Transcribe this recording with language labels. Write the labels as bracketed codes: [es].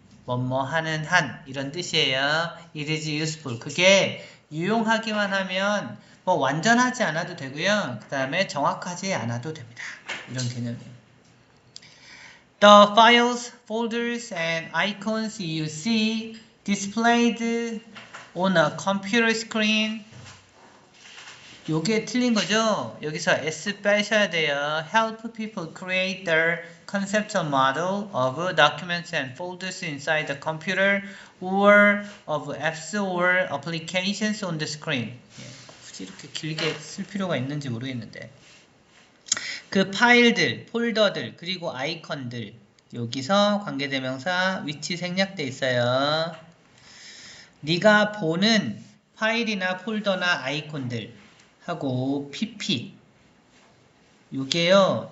[ko] 뭐뭐 하는 한 이런 뜻이에요. [en] it is useful. [ko] 그게 유용하기만 하면 뭐 완전하지 않아도 되고요. 그 다음에 정확하지 않아도 됩니다. 이런 개념이에요. [en] The files, folders, and icons you see displayed on a computer screen. [ko] 요게 틀린 거죠? 여기서 S 빼셔야 돼요. [en] Help people create their conceptual model of documents and folders inside the computer or of apps or applications on the screen. [ko] 굳이 이렇게 길게 쓸 필요가 있는지 모르겠는데. 그 파일들, 폴더들, 그리고 아이콘들 여기서 관계대명사 위치 생략돼 있어요. 네가 보는 파일이나 폴더나 아이콘들 하고 pp 요게요.